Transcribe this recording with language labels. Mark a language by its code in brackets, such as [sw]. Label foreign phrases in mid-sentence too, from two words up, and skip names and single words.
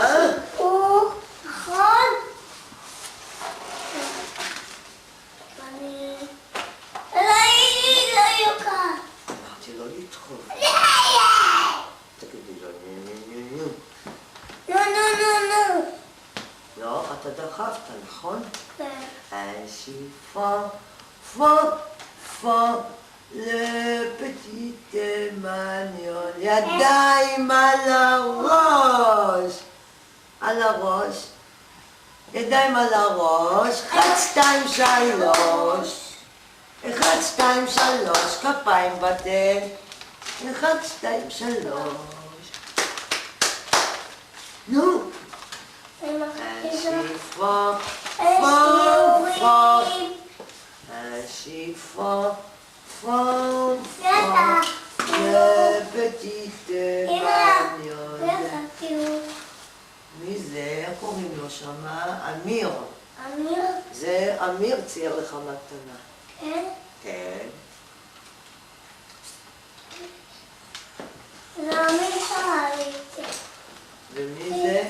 [he] סיפור, נכון? אני... לא יוקר. אמרתי לו לדחוף. תגידי לו נו. נו. לא, אתה דחפת, נכון? כן. [fr] Ainsi fa, le petit mignon. [he] ידיים על הראש. על הראש. ידיים על הראש. 1, 2, 3. 1, 2, 3. כפיים בתל. 1, 2, 3. נו. [fr] Ainsi fa. Ainsi fa, le petit mignon. [he] מי זה? איך קוראים לו שמה? אמיר. אמיר? זה אמיר צייר לך מתנה. כן? כן. זה אמיר שאל לי את זה. ומי זה?